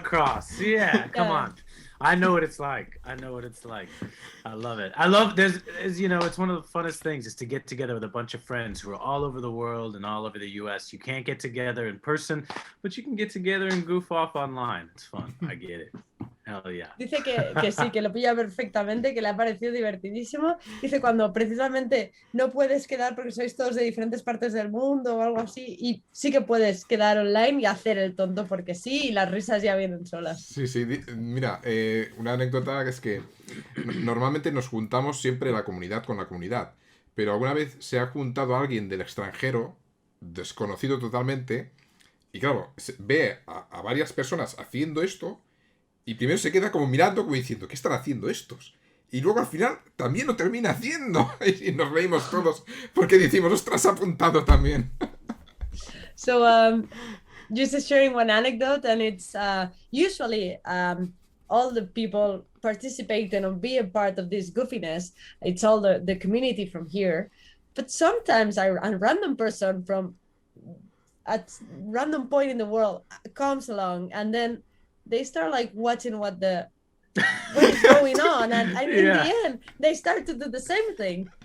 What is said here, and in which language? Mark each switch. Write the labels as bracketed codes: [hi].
[en] across. Yeah, come Yeah. on. I know what it's like. I know what it's like. I love it. I love you know, it's one of the funnest things is to get together with a bunch of friends who are all over the world and all over the US. You can't get together in person, but you can get together and goof off online. It's fun. I get it. Hell yeah. [es] Dice que sí, que lo pilla perfectamente, que le ha parecido divertidísimo. Dice cuando precisamente no puedes quedar porque sois todos de diferentes partes del mundo o algo así, y sí que puedes quedar online y hacer el tonto porque sí, y las risas ya vienen solas. Sí, sí. Mira, una anécdota que es que normalmente nos juntamos siempre la comunidad con la comunidad, pero alguna vez se ha juntado alguien del extranjero, desconocido totalmente, y claro, ve a varias personas haciendo esto. Y primero se queda como mirando, como diciendo, ¿qué están haciendo estos? Y luego al final también lo termina haciendo. Y nos reímos todos porque decimos, ostras, ha apuntado también. [en] So, just sharing one anecdote, and it's usually all the people participating and be a part of this goofiness. It's all the community from here. But sometimes a random person from a random point in the world comes along, and then they start like watching what is going on, and in the end they start to do the same thing.